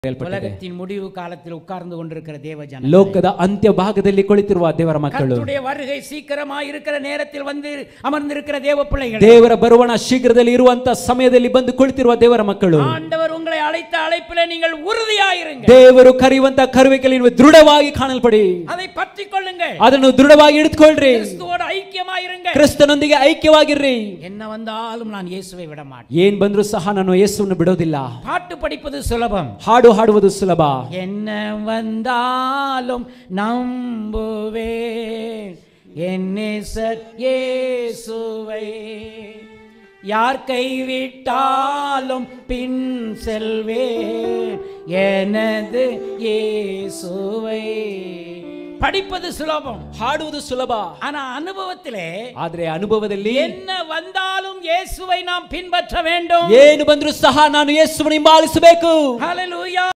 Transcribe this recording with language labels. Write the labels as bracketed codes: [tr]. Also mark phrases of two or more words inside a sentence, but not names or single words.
[ta] உலகத்தின் முடிவு காலத்தில் உட்கார்ந்து கொண்டிருக்கிற தேவஜன [kn] ಲೋಕದ ಅಂತ್ಯ ಭಾಗದಲ್ಲಿ ಕುಳಿತಿರುವ ದೇವರ ಮಕ್ಕಳು [ta] கர்த்தருடைய வருகை சீக்கிரமாய் இருக்கிற நேரத்தில் வந்து அமர்ந்திருக்கிற தேவ பிள்ளைகள் [kn] ದೇವರ ಬರುವಣ ಶೀಘ್ರದಲ್ಲಿ ಇರುವಂತ ಸಮಯದಲ್ಲಿ ಬಂದು ಕುಳಿತಿರುವ ದೇವರ ಮಕ್ಕಳು [ta] ஆண்டவர் உங்களை அழைத்த அழைப்பிலே நீங்கள் உறுதியாயிருங்க [kn] ದೇವರು ಕರೆಯುವಂತ ಕರುವಿಕೆಯಲ್ಲಿ ನೀವು ದೃಢವಾಗಿ ಕಾಣಲ್ಪಡಿ [ta] அதை பற்றிக்கொள்ளுங்கள் [kn] ಅದನ್ನು ದೃಢವಾಗಿ ಹಿಡಿದುಕೊಳ್ಳ್ರಿ [ta] கிறிஸ்துவோடு ஐக்கியமாயிருங்க [kn] ಕ್ರಿಸ್ತನೊಂದಿಗೆ ಐಕ್ಯವಾಗಿರ್ರಿ [ta] என்ன வந்தாலும் நான் இயேசுவை விட மாட்டேன் [kn] ಏನ್ ಬಂದರೂ ಸಹ ನಾನು ಯೇಸುವನ್ನು ಬಿಡೋದಿಲ್ಲ [ta] பாட்டு படிப்பது சுலபம் [kn] ಹಾಡು ಹಾಡುವುದು ಸುಲಭ [ta] என்ன வந்தாலும் நம்புவேன் என் நேசர் இயேசுவை யார் கைவிட்டாலும் பின் செல்வேன் எனது இயேசுவை படிப்பது சுலபம் [kn] ಹಾಡುವುದು ಸುಲಭ [ta] ஆனா அனுபவத்திலே [kn] ಆದ್ರೆ ಅನುಭವದಲ್ಲಿ [ta] என்ன வந்தாலும் இயேசுவை நாம் பின்பற்ற வேண்டும் [kn] ಏನು ಬಂದರೂ ಸಹ ನಾನು ಯೇಸುವನ್ನು ಹಿಂಬಾಲಿಸಬೇಕು ஹalleluya